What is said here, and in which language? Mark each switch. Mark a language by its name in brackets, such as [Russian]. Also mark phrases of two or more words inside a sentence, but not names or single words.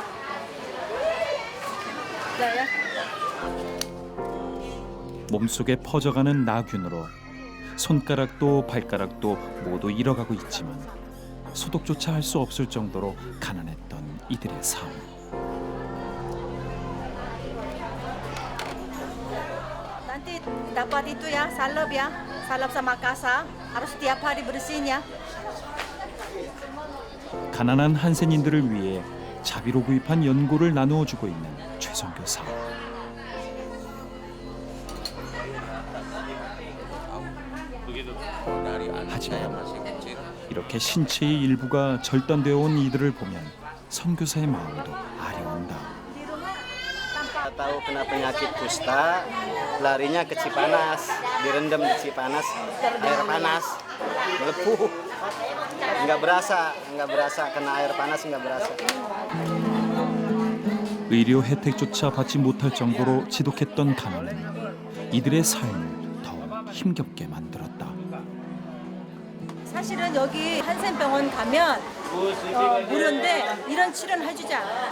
[Korean] 네. 몸속에 퍼져가는 나균으로 손가락도 발가락도 모두 잃어가고 있지만 소독조차 할 수 없을 정도로 가난했던 이들의 삶. [Indonesian] Nanti dapat itu ya, salep ya. Salep sama kasa. Harus setiap hari bersihin ya. [Korean] 가난한 한센인들을 위해 자비로 구입한 연고를 나누어 주고 있는 최선교사. 하지만 이렇게 신체의 일부가 절단되어 온 이들을 보면 선교사의 마음도 아려온다. [Indonesian] Tahu kena penyakit kusta, larinya ke Cipanas. direndam di Cipanas, air panas, melepuh. Nggak berasa kena air panas nggak berasa. [Korean] 의료 혜택조차 받지 못할 정도로 지독했던 가난은 이들의 삶을 더 힘겹게 만들었다. 사실은 여기 한센병원 가면 무료인데 이런 치료는 해주지 않아요.